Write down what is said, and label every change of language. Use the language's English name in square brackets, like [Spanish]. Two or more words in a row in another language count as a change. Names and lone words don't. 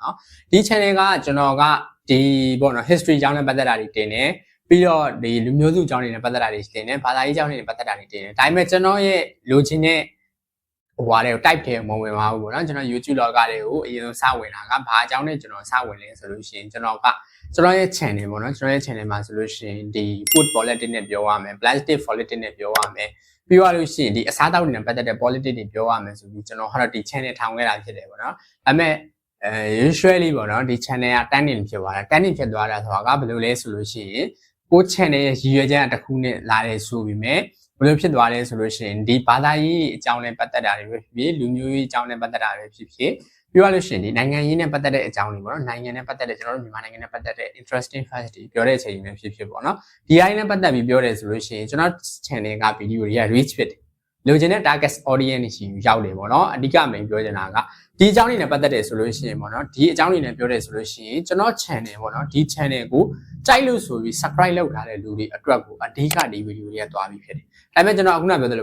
[Burmese] နော်ဒီ channel ကကျွန်တော်ကဒီပေါ့နော် history အကြောင်းနဲ့ပတ်သက်တာတွေတင်တယ်ပြီးတော့ဒီလူမျိုးစုအကြောင်းတွေနဲ့ပတ်သက်တာတွေတင်တယ်ဘာသာရေးအကြောင်းတွေနဲ့ပတ်သက်တာတွေတင်တယ်ဒါပေမဲ့ကျွန်တော်ရဲ့လိုချင်တဲ့ဟိုဟာတွေကို type ထဲမဝင်ပါဘူးပေါ့နော်ကျွန်တော် YouTube လောကတွေကိုအရင်ဆုံးစဝင်တာကဘာအကြောင်းနဲ့ကျွန်တော်စဝင်လဲဆိုလို့ရှိရင်ကျွန်တော်ရဲ့ channel ပေါ့နော်ကျွန်တော်ရဲ့ channel မှာဆိုလို့ရှိရင်ဒီ [English] food politics [Burmese] နဲ့ပြောရမယ် [English] plastic politics [Burmese] နဲ့ပြောရမယ်ပြီးသွားလို့ရှိရင်ဒီအစားအသောက်တွေနဲ့ပတ်သက်တဲ့ politics တွေပြောရမယ်ဆိုပြီးကျွန်တော်ကတော့ဒီ channel ထောင်ခဲ့တာဖြစ်တယ်ပေါ့နော်ဒါပေမဲ့ usually ပေါ့နော်ဒီ channel က turning ဖြစ်သွားတာ turning ဖြစ်သွားတာဆိုတာကဘယ်လိုလဲဆိုလို့ရှိရင်ကို channel ရဲ့ရည်ရွယ်ချက်တစ်ခုနဲ့လာတယ်ဆိုပြီးမြဲဘယ်လိုဖြစ်သွားလဲဆိုလို့ရှိရင်ဒီဘာသာရေးအကြောင်းနဲ့ပတ်သက်တာတွေပဲဖြစ်ဖြစ်လူမျိုးရေးအကြောင်းနဲ့ပတ်သက်တာတွေဖြစ်ဖြစ်ပြောရလို့ရှိရင်ဒီနိုင်ငံရေးနဲ့ပတ်သက်တဲ့အကြောင်းတွေပေါ့နော်နိုင်ငံနဲ့ပတ်သက်တဲ့ကျွန်တော်တို့မြန်မာနိုင်ငံနဲ့ပတ်သက်တဲ့ [English] interesting facts [Burmese] တွေပြောတဲ့အချိန်တွေဖြစ်ဖြစ်ပေါ့နော်ဒီအရင်နဲ့ပတ်သက်ပြီးပြောတယ်ဆို လို့ရှိရင်ကျွန်တော် channel က video တွေက reach ဖြစ်တယ်လိုချင်တဲ့ [English] target audience [Burmese] ရှိရောက်တယ်ပေါ့နော်အဓိက main ပြောချင်တာကဒီအကြောင်းတွေနဲ့ပတ်သက်တယ်ဆိုလို့ရှိရင်ပေါ့နော်ဒီအကြောင်းတွေနဲ့ပြောတယ်ဆိုလို့ရှိရင်ကျွန်တော် channel ပေါ့နော်ဒီ channel ကိုကြိုက်လို့ဆိုပြီး subscribe လုပ်ထားတဲ့လူတွေအတွက်ကိုအဓိကဒီ video တွေကသွားပြီးဖြစ်တယ်ဒါပေမဲ့ကျွန်တော်အခုနပြောသလို